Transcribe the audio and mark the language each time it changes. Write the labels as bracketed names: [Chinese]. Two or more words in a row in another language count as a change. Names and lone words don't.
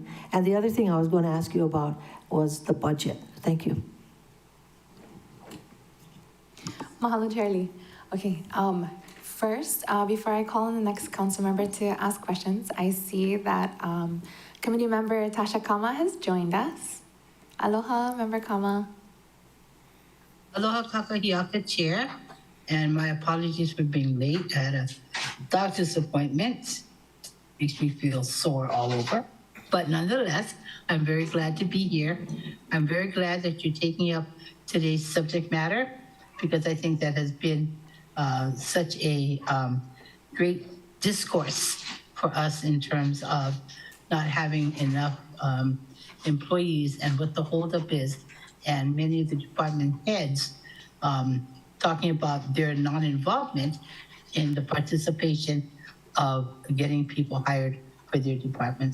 [English] And the other thing I was going to ask you about was the budget. Thank you. Mahalo, Chair Lee. Okay, first, before I call on the next council member to ask questions, I see that committee member Tasha Kama has joined us. Aloha, Member Kama. [Hawaiian] Aloha kakahiaka, [English] Chair, and my apologies for being late. I had a doctor's appointment. Makes me feel sore all over. But nonetheless, I'm very glad to be here. I'm very glad that you're taking up today's subject matter, because I think that has been such a great discourse for us in terms of not having enough employees and what the holdup is, and many of the department heads talking about their non-involvement in the participation of getting people hired for their department.